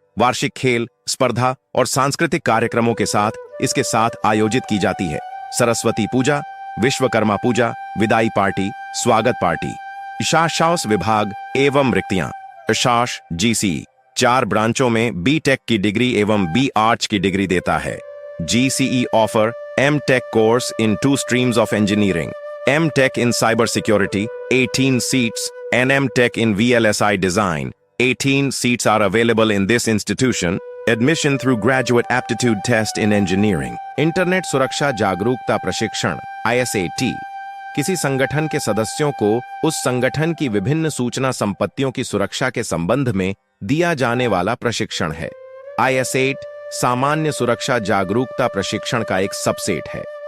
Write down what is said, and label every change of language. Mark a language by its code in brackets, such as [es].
[hi] वार्षिक खेल, स्पर्धा और सांस्कृतिक कार्यक्रमों के साथ इसके साथ आयोजित की जाती है। सरस्वती पूजा, विश्वकर्मा पूजा, विदाई पार्टी, स्वागत पार्टी। शास विभाग एवं रिक्तियां। शास GCE 4 ब्रांचों में BTech की डिग्री एवं BArch की डिग्री देता है। [en] GCE offer MTech course in 2 streams of engineering, MTech in cyber security, 18 seats, and MTech in VLSI design. 18 seats are available in this institution. Admission through graduate aptitude test in engineering. [hi] Internet सुरक्षा जागरूकता प्रशिक्षण ISAT किसी संगठन के सदस्यों को उस संगठन की विभिन्न सूचना संपत्तियों की सुरक्षा के संबंध में दिया जाने वाला प्रशिक्षण है। ISAT सामान्य सुरक्षा जागरूकता प्रशिक्षण का एक सबसेट है।